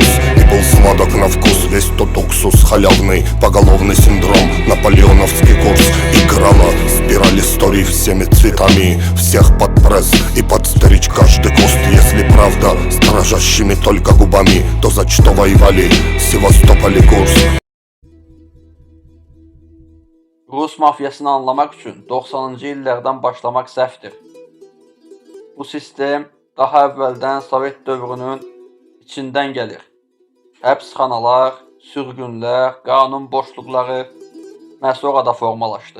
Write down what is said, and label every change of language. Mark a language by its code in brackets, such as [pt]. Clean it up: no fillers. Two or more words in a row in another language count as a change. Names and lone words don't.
[ru] И был сладок на вкус весь тот уксус халявный, поголовный синдром, наполеоновский курс. Играла спираль историй всеми цветами, всех под пресс и подстричь каждый куст. Если правда с дрожащими только губами, то за что воевали Севастополь и Курск? [az] Rus mafyasını anlamaq üçün 90-cı illərdən başlamaq səhvdir. Bu sistem daha əvvəldən Sovet dövrünün içindən gəlir. Həbsxanalar, sürgünlər, qanun boşluqları məhz orada formalaşdı.